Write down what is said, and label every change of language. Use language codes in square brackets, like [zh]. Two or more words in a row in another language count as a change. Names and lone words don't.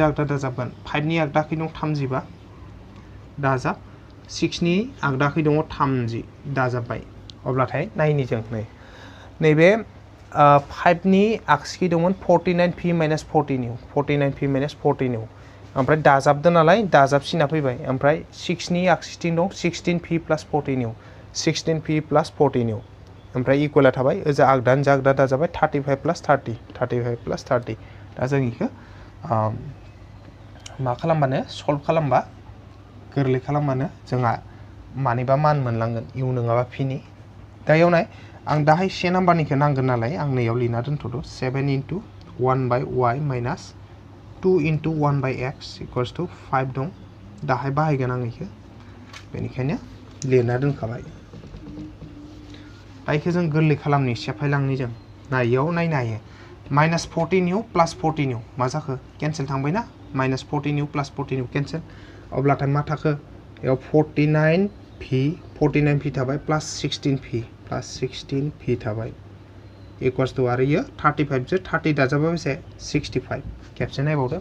[brx] आगदा दाजाबगोन 5 नि आगदाखै दं 35 दाजाब 6 नि आगदाखै दङ 30 दाजाबबाय अब्लाथाय नायनि जों नैबे 5 नि आगसिखै दंमोन 49p माइनास 14u 49p माइनास 14u ओमफ्राय दाजाबदो नालाय दाजाबसिना फैबाय ओमफ्राय 6 नि आगसिथिं दं 16p प्लस 14u 16p प्लस 14u ओमफ्राय इक्वला थाबाय ओजा आगदानिजों आगदा दाजाबाय 35 प्लस 30 35 प्लस 30 दा जों इखो मा खालामबानो सल्भ खालामबा गोरलै खालामबानो जोंहा मानिबा मान मोनलांगोन इउ नङाबा फिनि दा इयाव नाय आं दाहाय से नाम्बारनिखौ नांगोन नालाय आं नैयाव लिरना दोनथ'दो [en] 7 into 1 by y minus 2 into 1 by x equals to 5 [brx] दं दाहाय बाहायगोन आं इखो बेनिखायनो लिरना दोनखाबाय दाइखौ जों गोरलै खालामनि सेफायलांनि जों नायाव नायनो हायो माइनास 14u प्लस 14u मा जाखो कैंसिल थांबायना माइनास 14u प्लस 14u कैंसिल अब्लाथाय मा थाखो याव 49p थाबाय प्लस 16p थाबाय [en] equals to [brx] आरो इयो 35 जो 30 दाजाबा बेसे 65 खेबसे नायबावदो